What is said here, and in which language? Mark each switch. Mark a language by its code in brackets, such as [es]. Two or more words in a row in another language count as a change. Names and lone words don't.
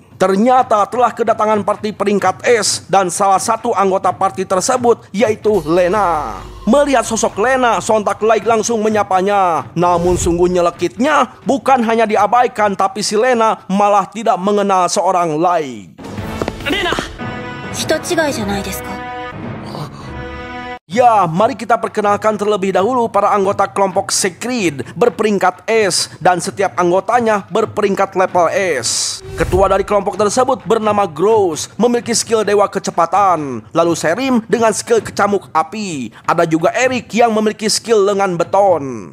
[id] Ternyata telah kedatangan parti peringkat S dan salah satu anggota parti tersebut yaitu Lena. Melihat sosok Lena, sontak Like langsung menyapanya. Namun sungguh nyelekitnya, bukan hanya diabaikan tapi si Lena malah tidak mengenal seorang Like. Lena! [ja] 人違いじゃないですか。 [id] Ya, mari kita perkenalkan terlebih dahulu para anggota kelompok Secret berperingkat S dan setiap anggotanya berperingkat level S. Ketua dari kelompok tersebut bernama Gross, memiliki skill dewa kecepatan. Lalu Serim dengan skill kecamuk api. Ada juga Eric yang memiliki skill lengan beton.